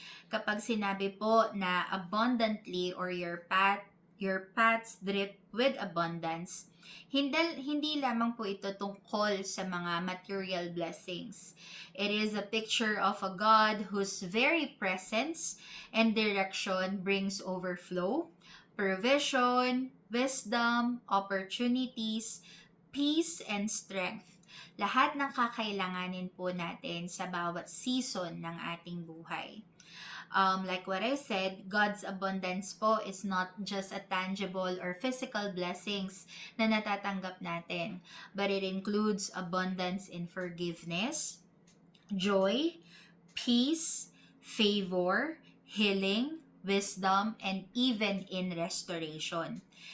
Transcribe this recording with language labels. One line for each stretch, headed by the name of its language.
Filipino: Kapag sinabi po na abundantly
English: or your paths drip with abundance,
Filipino: hindi lamang po ito tungkol sa mga
English: material blessings. It is a picture of a God whose very presence and direction brings overflow, provision, wisdom, opportunities, peace, and strength.
Filipino: Lahat ng kakailanganin po natin sa bawat season ng ating buhay.
English: Like what I said, God's abundance po is not just a tangible or physical blessings
Filipino: na natatanggap natin,
English: but it includes abundance in forgiveness, joy, peace, favor, healing, wisdom, and even in restoration.